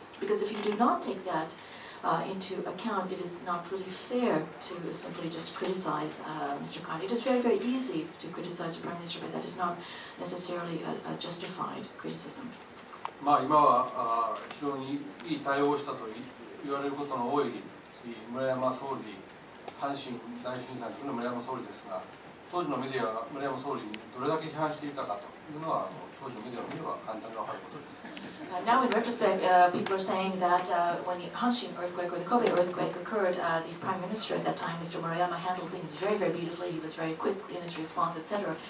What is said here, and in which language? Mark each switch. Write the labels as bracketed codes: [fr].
[en] Because if you do not take that into account, it is not really fair to simply just criticize Mr. Khan. It is very, very easy to criticize the Prime Minister, but that is not necessarily a justified criticism. [ja] 今は非常にいい対応をしたと言われることの多い村山総理、阪神大震災の時の村山総理ですが、当時のメディアが村山総理にどれだけ批判していたかというのは当時のメディアを見れば簡単に分かることです。 [en] Now, in retrospect, people are saying that when the Hanshin earthquake or the Kobe earthquake occurred, the Prime Minister at that time, Mr. Murayama, handled things very, very beautifully. He was very quick in his response, etc.